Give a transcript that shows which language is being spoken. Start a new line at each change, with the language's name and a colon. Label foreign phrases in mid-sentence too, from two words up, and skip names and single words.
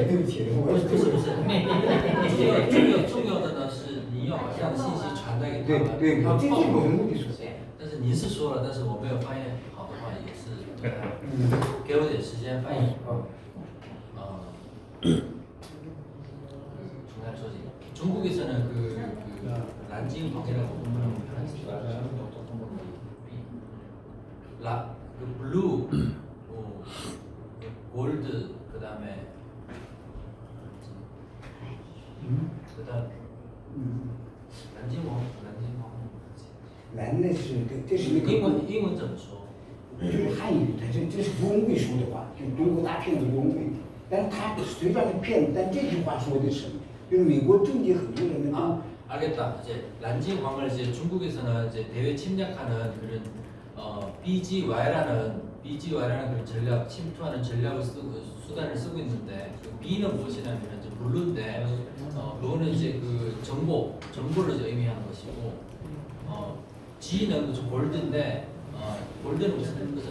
Chinese: 对不起，不是，重要的呢是你要把这样的信息传达给他们。对，这是我的目的所在。但是您是说了，但是我没有翻译好的话，也是给我点时间翻译。
Korean: 중간 소식. 중국에서는 그 란징 광이라고 그 블루, 골드, 그다음에
Chinese: 蓝呢是这是那个英文怎么说？就是汉语，这是吴文贵说的话，就中国大骗子吴文贵。但是他虽然是骗子，但这句话说的是，就是美国政界很多人呢。
Korean: 알겠다. 이제 란징광을 이제 중국에서는 이제 대외 침략하는 그런 BGY라는 그런 전략, 침투하는 전략을 수단을 쓰고 있는데 그 B는 무엇이냐면 이제 블루인데 그거는 이제 그 정보를 이제 의미하는 것이고 G는 그 골드인데 골드는 무슨 뜻이죠?